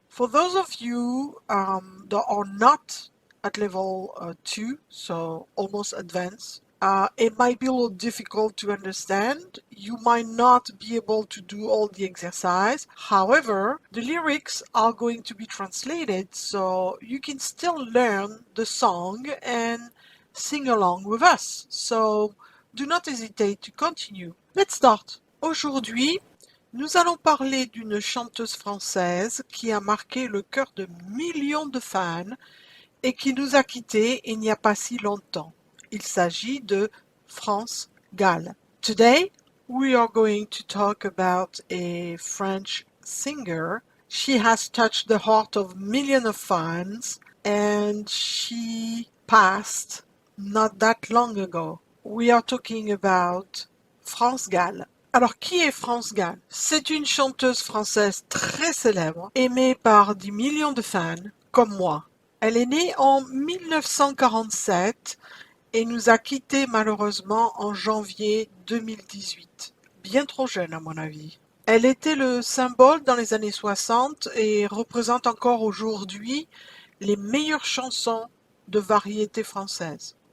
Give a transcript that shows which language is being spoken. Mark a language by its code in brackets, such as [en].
[en] For those of you that are not at level 2, so almost advanced, it might be a little difficult to understand. You might not be able to do all the exercise. However, the lyrics are going to be translated, so you can still learn the song and sing along with us. So do not hesitate to continue. Let's start. [fr] Aujourd'hui, nous allons parler d'une chanteuse française qui a marqué le cœur de millions de fans et qui nous a quittés il n'y a pas si longtemps. Il s'agit de France Gall. [en] Today, we are going to talk about a French singer. She has touched the heart of millions of fans and she passed not that long ago. We are talking about France Gall. [fr] Alors, qui est France Gall? C'est une chanteuse française très célèbre, aimée par des millions de fans, comme moi. Elle est née en 1947 et nous a quittés malheureusement en janvier 2018. Bien trop jeune à mon avis. Elle était le symbole dans les années 60 et représente encore aujourd'hui les meilleures chansons de variété française.